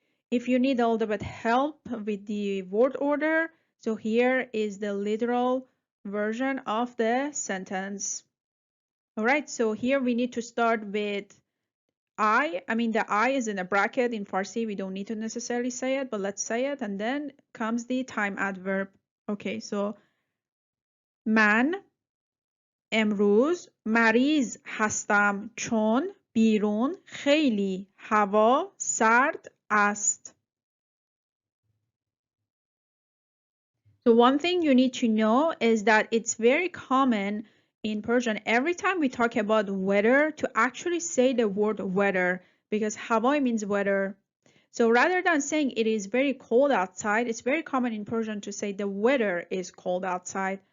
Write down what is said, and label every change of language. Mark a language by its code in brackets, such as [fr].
[en] If you need a little bit help with the word order, so here is the literal version of the sentence. All right, so here we need to start with I mean, the I is in a bracket in Farsi. We don't need to necessarily say it, but let's say it. And then comes the time adverb. Okay, so [fa] من امروز مریض هستم چون بیرون خیلی هوا سرد است. [en] So one thing you need to know is that it's very common in Persian every time we talk about weather to actually say the word weather, because hava means weather. So rather than saying it is very cold outside, it's very common in Persian to say the weather is cold outside.